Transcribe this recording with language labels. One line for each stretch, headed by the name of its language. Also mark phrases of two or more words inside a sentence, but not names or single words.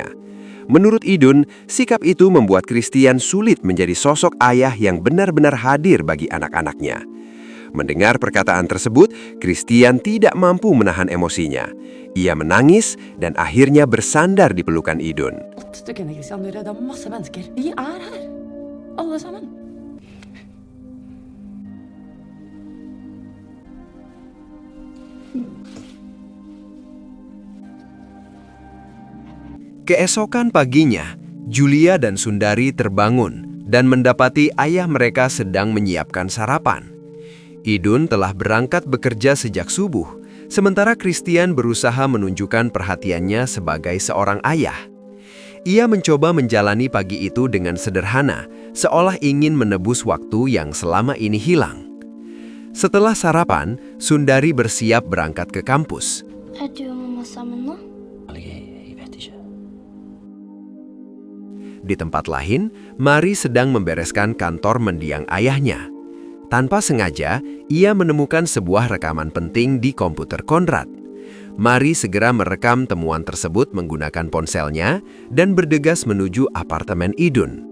Indonesian: Menurut Idun, sikap itu membuat Christian sulit menjadi sosok ayah yang benar-benar hadir bagi anak-anaknya. Mendengar perkataan tersebut, Christian tidak mampu menahan emosinya. Ia menangis dan akhirnya bersandar di pelukan Idun.
Norwegian: Stykkene, Christian, du redda masse mennesker. Vi er her. Alle sammen.
Indonesian: Keesokan paginya, Julia dan Sundari terbangun dan mendapati ayah mereka sedang menyiapkan sarapan. Idun telah berangkat bekerja sejak subuh, sementara Christian berusaha menunjukkan perhatiannya sebagai seorang ayah. Ia mencoba menjalani pagi itu dengan sederhana, seolah ingin menebus waktu yang selama ini hilang. Setelah sarapan, Sundari bersiap berangkat ke kampus.
Norwegian: Er du og mamma sammen nå? Jeg vet ikke.
Indonesian: Di tempat lain, Mari sedang membereskan kantor mendiang ayahnya. Tanpa sengaja, ia menemukan sebuah rekaman penting di komputer Konrad. Mari segera merekam temuan tersebut menggunakan ponselnya dan bergegas menuju apartemen Idun.